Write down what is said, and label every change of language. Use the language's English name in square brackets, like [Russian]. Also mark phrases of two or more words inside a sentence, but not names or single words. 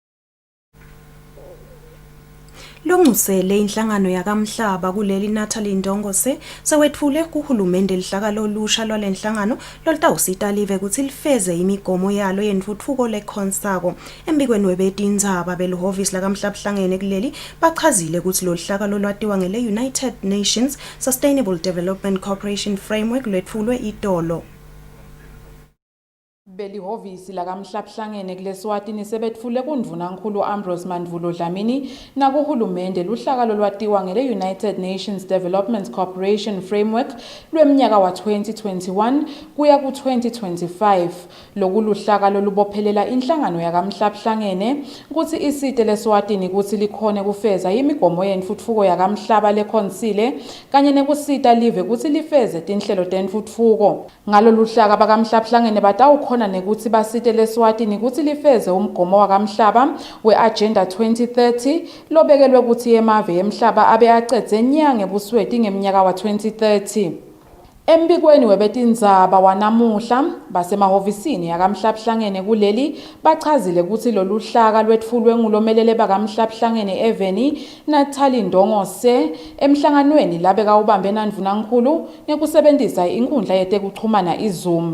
[Swati] Longusele inhlangano yakamhlaba kuleli Natalie Ndongose sewetfule kuhulumende lihlakalo lusha lwalenhlangano lolutawusita live kutsi lifeze imigomo yalo yentfutfuko lekhonsako. Embikweni webetindzaba beluhovisi lakamhlabuhlangene kuleli bachazile kutsi loluhlakalo lwatiwa ngele United Nations Sustainable Development Cooperation Framework lwetfulwe itolo. Belihovisi lakamhlabuhlangene kuleswatini sebetfule kuNdunankulu Ambrose Dlamini nakuhulumende luhlakalo lwatiwa ngele United Nations Development Cooperation Framework lweminyaka wa 2021 kuya ku 2025. Lokuluhlakalo lubophelela inhlangano yakamhlabuhlangene ukuthi isite leswatini ukuthi likhone kufeza imigomo yentfutfuko yakamhlaba leKhonsile kanye nekusita live ukuthi lifeze tinhlelo tentfutfuko. Ngalolu hlaka bakamhlabuhlangene batawukhona nekuthi basite leswatini ukuthi lifeze umgomo wakamhlaba we-Agenda 2030 lobekelwe ukuthi emave emhlaba abe acedze nyanga ebusweti ngeminyaka wa 2030. Embikweni webetindzaba wanamuhla basemahovisini yakamhlabuhlangene kuleli bachazile ukuthi lolu hlaka lwetfulwe ngulomelele bakamhlabuhlangene eveni Natalie Ndongose emhlanganweni labeka ubambe naNdunankulu ngekusebenzisa inkundla yetekuchumana iZoom.